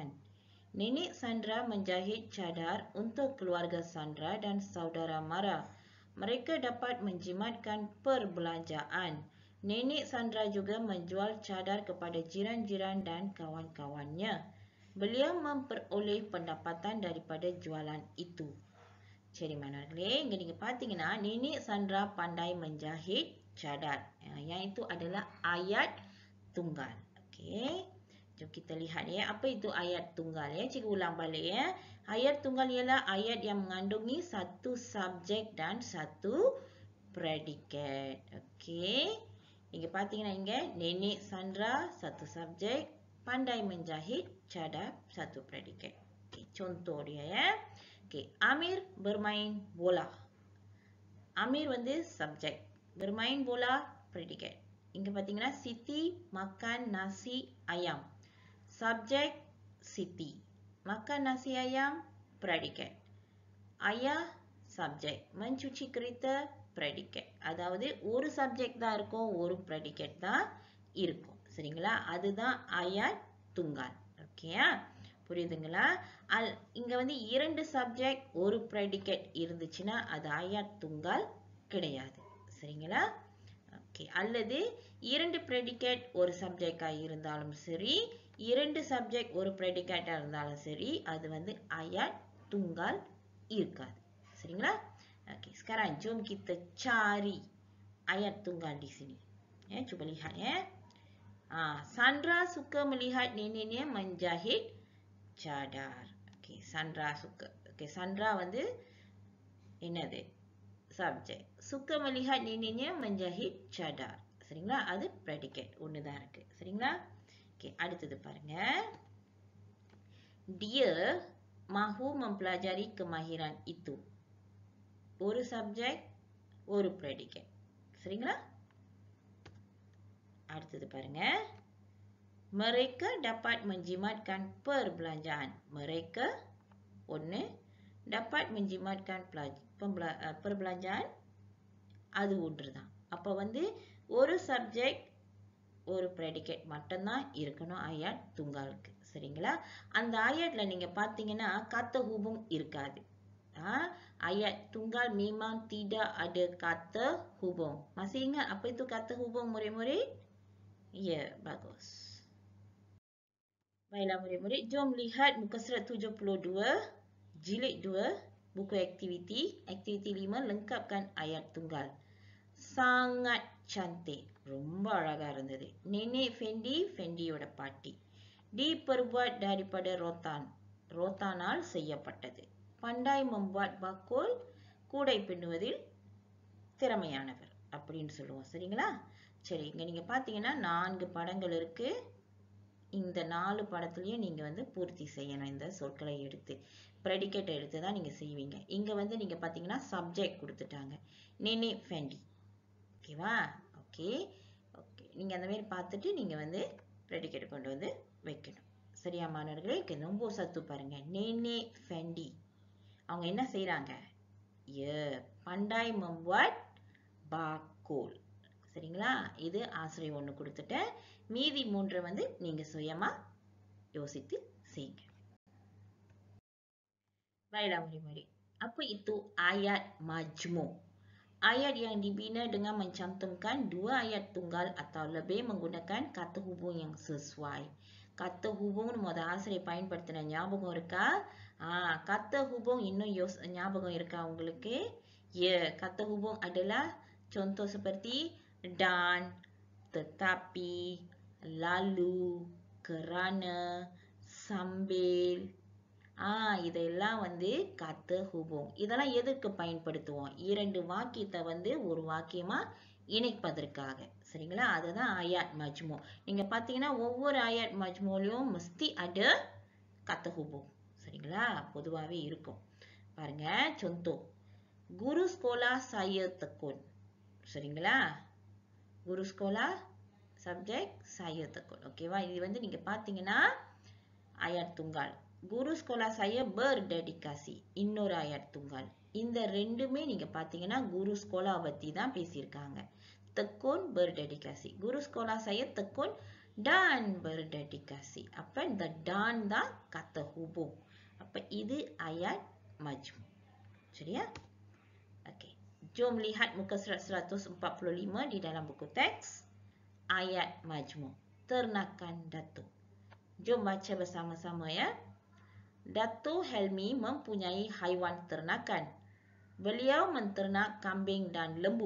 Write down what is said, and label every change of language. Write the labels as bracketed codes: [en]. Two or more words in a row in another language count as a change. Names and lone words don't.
[ms] Nenek Sandra menjahit cadar untuk keluarga Sandra dan saudara mara. Mereka dapat menjimatkan perbelanjaan. Nenek Sandra juga menjual cadar kepada jiran-jiran dan kawan-kawannya. Beliau memperoleh pendapatan daripada jualan itu. [ta] சரி மாணவர்களே, இங்க நீங்க பாத்தீங்கன்னா [ms] Nenek Sandra pandai menjahit cadar. Yang itu adalah ayat tunggal. Okey. Jom kita lihat ya, apa itu ayat tunggal ya. Cikgu ulang balik ya. Ayat tunggal ialah ayat yang mengandungi satu subjek dan satu predikat. Okey. [ta] நீங்க பாத்தீங்கன்னா இங்க [ms] Nenek Sandra satu subjek, pandai menjahit cadar satu predikat. Okey, contoh dia ya. Okay, Amir bermain bola. Amir வந்து subject. Bermain bola predikat. [ta] இங்க பாத்தீங்கன்னா [ms] Siti makan nasi ayam. Subject Siti. Makan nasi ayam predikat. Ayah subject. Mencuci kereta predikat. [ta] அதாவது ஒரு subject தான் இருக்கும், ஒரு predikat தான் இருக்கும். சரிங்களா? அதுதான் [ms] ayat tunggal. [ta] ஓகேயா? புரியுதுங்களா? இங்க வந்து இரண்டு சப்ஜெக்ட் ஒரு predicat இருந்துச்சுன்னா அது [ms] ayat tunggal [ta] கிடையாது. சரிங்களா? ஓகே. அல்லது இரண்டு predicat ஒரு சப்ஜெக்டா இருந்தாலும் சரி, இரண்டு சப்ஜெக்ட் ஒரு predicat இருந்தாலும் சரி, அது வந்து [ms] ayat tunggal [ta] இருக்காது. சரிங்களா? [ms] Okey, sekarang jom kita cari ayat tunggal di sini. Ya, cuba lihat ya. Sandra suka melihat neneknya menjahit cadar. Okey, Sandra suka. Okey, Sandra [ta] வந்து என்னது? [ms] Subject. Suka melihat neneknya menjahit cadar. [ta] சரிங்களா? அது predicate. ஒன்று தான் இருக்கு. சரிங்களா? Okey, அடுத்தது பாருங்க. [ms] Dia mahu mempelajari kemahiran itu. [ta] ஒரு subject, ஒரு predicate. சரிங்களா? அடுத்தது பாருங்க. [ms] Mereka dapat menjimatkan perbelanjaan. Mereka ஒன்று, dapat menjimatkan perbelanjaan, [ta] அது ஒன்று தான். அப்போ வந்து ஒரு சப்ஜெக்ட் ஒரு predicate மட்டும்தான் இருக்கணும் [ms] ayat tunggal [ta] க்கு. சரிங்களா? அந்த ayatல நீங்க பார்த்தீங்கன்னா [ms] kata hubung [ta] இருக்காது. [ms] Ayat tunggal memang tidak ada kata hubung. Masih ingat apa itu kata hubung murid-murid? Ya, bagus. Baiklah murid-murid, jom lihat muka surat 72, jilid 2, buku aktiviti. Aktiviti 5, lengkapkan ayat tunggal. Sangat cantik. [ta] ரொம்ப அழகா இருந்தது. [ms] Nenek Fendi, [ta] Fendiயோட பாட்டி. [ms] Diperbuat daripada rotan. Rotanal செய்யப்பட்டது. Pandai membuat bakul, [ta] கூடை பின்னுவதில் திறமையானவர் அப்படின்னு சொல்லுவோம். சரிங்களா? சரி, இங்க நீங்க பாத்தீங்கன்னா 4 படங்கள் இருக்கு. இந்த 4 படத்துலயும் நீங்க வந்து பூர்த்தி செய்யணும். இந்த சொற்களை எடுத்து predicate எடுத்து தான் நீங்க செய்வீங்க. இங்க வந்து நீங்க பாத்தீங்கன்னா சப்ஜெக்ட் கொடுத்துட்டாங்க. Nenek Fendi. ஓகேவா? ஓகே. ஓகே. நீங்க அந்த மாதிரி பார்த்துட்டு நீங்க வந்து predicate கொண்டு வந்து வைக்கணும். சரியா மாணவர்களே? nombor 1 பாருங்க. Nenek Fendi. அவங்க என்ன செய்றாங்க? [ms] pandai membuat bakul. [ta] சரிங்களா? இது ஆசிரியர் 1 கொடுத்துட்டேன். மீதி 3 வந்து நீங்க சுயமா யோசித்து செய்யுங்க. [ms] Baiklah murid-murid. Apa itu ayat majmuk? Ayat yang dibina dengan mencantumkan 2 ayat tunggal atau lebih menggunakan kata hubung yang sesuai. Kata hubung [ta] முத ஆசிரியர் பயன்படுத்தின ஞாபகம் இருக்கா? [ms] kata hubung [ta] இன்னும் ஞாபகம் இருக்கா உங்களுக்கு? [ms] kata hubung adalah contoh seperti dan, tetapi, lalu, kerana, sambil. [ta] இதெல்லாம் வந்து [ms] kata hubung. [ta] இதெல்லாம் எதற்கு பயன்படுத்துவோம்? 2 வாக்கியத்தை வந்து ஒரு வாக்கியமா இணைப்பதற்காக. சரிங்களா? அதுதான் [ms] ayat majmuk. [ta] நீங்க பாத்தீங்கன்னா ஒவ்வொரு ayat majmukலயும் [ms] mesti ada kata hubung. [ta] சரிங்களா? பொதுவாவே இருக்கும். பாருங்க, contoh. [ms] Guru sekolah saya tekun. [ta] சரிங்களா? [ms] Guru sekolah subjek saya tekun. [ta] ஓகேவா? இது வந்து நீங்க பாத்தீங்கன்னா [ms] ayat tunggal. Guru sekolah saya berdedikasi. [ta] இன்னொரு [ms] ayat tunggal. [ta] இந்த ரெண்டுமே நீங்க பாத்தீங்கன்னா [ms] guru sekolah [ta] பத்தி தான் பேசியிருக்காங்க. [ms] Tekun berdedikasi. Guru sekolah saya tekun dan berdedikasi. [ta] அப்ப இந்த dan தான் [ms] kata hubung. [ta] அப்ப இது [ms] ayat majmuk. [ta] சரியா? [ms] Okey. Jom lihat muka surat 145 di dalam buku teks. Ayat majmuk. Ternakan Datuk. Jom baca bersama-sama ya. Datuk Helmi mempunyai haiwan ternakan. Beliau menternak kambing dan lembu.